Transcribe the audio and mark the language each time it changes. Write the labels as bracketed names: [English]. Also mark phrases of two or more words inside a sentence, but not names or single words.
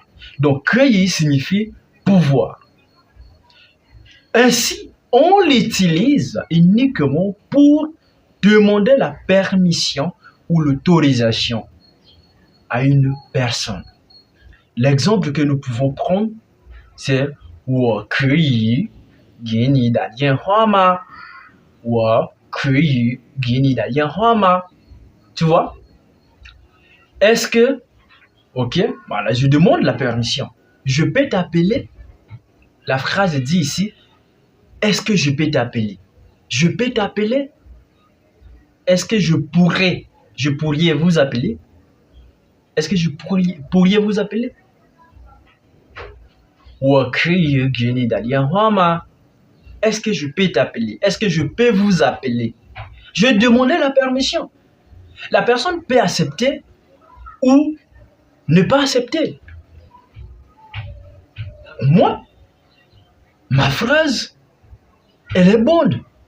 [French] Donc, Keiyu signifie pouvoir. Ainsi, on l'utilise uniquement pour demander la permission ou l'autorisation à une personne. L'exemple que nous pouvons prendre, c'est « [Chinese] 我可以给你打电话吗？我可以给你打电话吗？ [French] » Tu vois? Est-ce que, ok, voilà, je demande la permission. Je peux t'appeler? La phrase dit ici, est-ce que je peux t'appeler? Je peux t'appeler? Est-ce que je pourrais vous appeler? Est-ce que je pourriez vous appeler? [Chinese] 我可以给你打电话吗? [French] Est-ce que je peux t'appeler? Est-ce que je peux vous appeler? Je demandais la permission. La personne peut accepter ou ne pas accepter. Moi, ma phrase, elle est bonne.